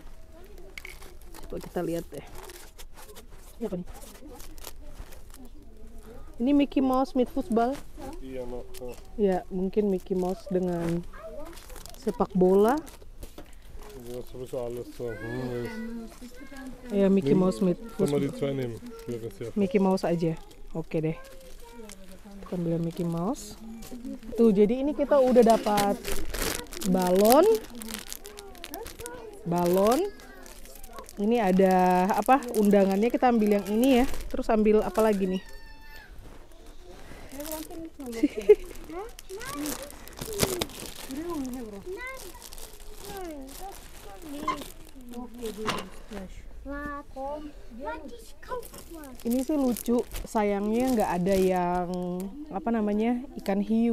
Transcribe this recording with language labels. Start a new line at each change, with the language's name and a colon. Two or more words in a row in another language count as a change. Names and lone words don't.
Indonesian: Coba kita lihat deh. Apa nih? Ini Mickey Mouse
German: mit football.
Indonesian: Iya, ya, mungkin Mickey Mouse dengan sepak bola. Ya,
German: Mickey Mouse mit football.
Indonesian: Mickey Mouse aja. Oke deh. Kita ambil Mickey Mouse. Tuh, jadi ini kita udah dapat balon. Ini ada apa, undangannya, kita ambil yang ini ya. Terus ambil apa lagi nih? Ini sih lucu, sayangnya nggak ada yang apa namanya, ikan hiu.